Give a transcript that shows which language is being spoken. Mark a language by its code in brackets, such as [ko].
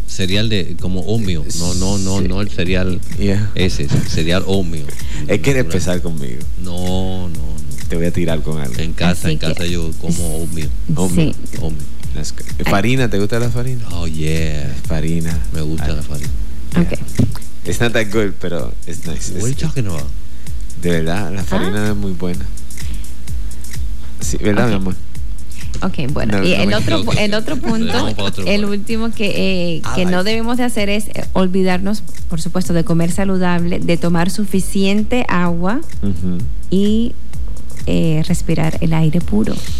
[es] cereal de como Oatmeal. No, sí. No el cereal yeah. ese, cereal Oatmeal. Es que eres pesado conmigo. No. te voy a tirar con algo. En casa, así en casa yo como oatmeal. Oatmeal. Sí. Farina, ¿te gusta la farina? Oh, yeah. Farina. Me gusta la farina. Okay. [en] It's not that good, pero it's nice. What are you talking about? [es] De verdad, la farina es muy buena. Sí, ¿verdad, mi amor? Ok, bueno, no, y no, el otro punto, el último que no debemos de hacer es olvidarnos, por supuesto, de comer saludable, de tomar suficiente agua y respirar el aire puro.